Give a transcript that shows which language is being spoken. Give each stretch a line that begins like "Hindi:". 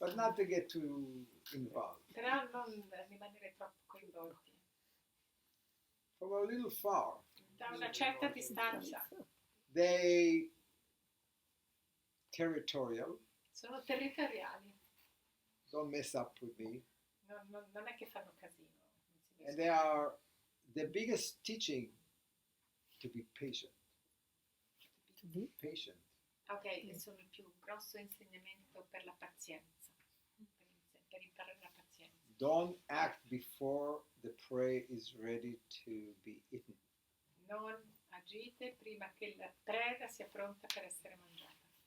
English: but not to get too involved.
Italian: però non rimanere troppo coinvolti.
English: From a little far,
Italian: Da una certa distanza
English: they territorial,
Italian: sono territoriali,
English: don't mess up with me,
Italian: non è che fanno casino, non si
English: and they are the biggest teaching to be patient. To be Patient.
Italian: Ok, e sono il più grosso insegnamento per la pazienza, per imparare la pazienza.
English: Don't act before the prey is ready to be eaten.
Italian: Non agite prima che la preda sia pronta per essere mangiata.